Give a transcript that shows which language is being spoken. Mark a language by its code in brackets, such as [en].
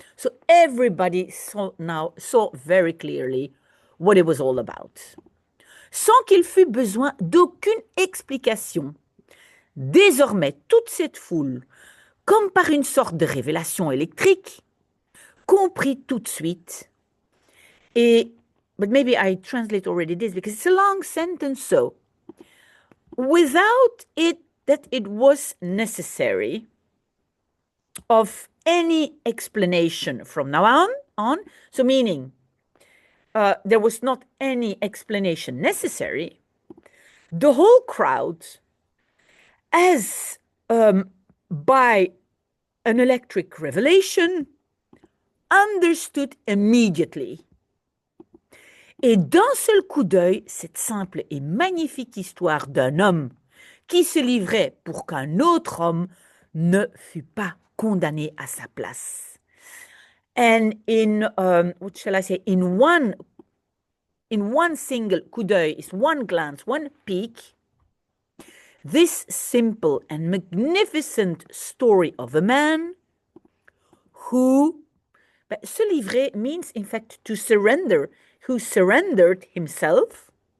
[en] So everybody saw very clearly what it was all about. [fr] Sans qu'il fût besoin d'aucune explication. Désormais, toute cette foule, comme par une sorte de révélation électrique, comprit tout de suite, [en] but maybe I translate already this because it's a long sentence, so, without it, that it was necessary of any explanation from now on, so meaning there was not any explanation necessary, the whole crowd, as by an electric revelation, understood immediately. [fr] Et d'un seul coup d'œil, cette simple et magnifique histoire d'un homme qui se livrait pour qu'un autre homme ne fût pas condamné à sa place. [en] And in, what shall I say, in one single coup d'œil, is one glance, one peek, this simple and magnificent story of a man who, se livrer means in fact to surrender, who surrendered himself